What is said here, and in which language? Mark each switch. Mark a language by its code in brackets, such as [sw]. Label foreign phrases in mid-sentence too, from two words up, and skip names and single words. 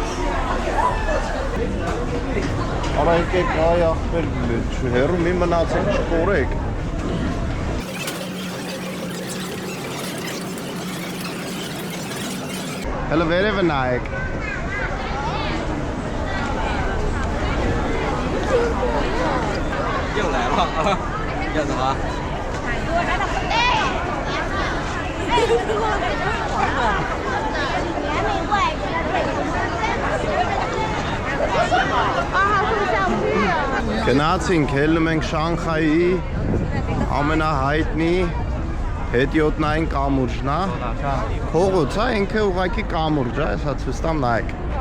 [hy] Արա եկեք այ ախպեր հեռու մի մնացեք չկորեք։ Հələ վերևը նայեք։ [zh] 又来了，要怎么？ [hy] Գնացինք, հելնում ենք Շանխայի ամենահայտնի հետիոտնային կամուրջն է։ Փողոց է, ինքը ուղղակի կամուրջ է, հեսա ցույց տամ նայեք։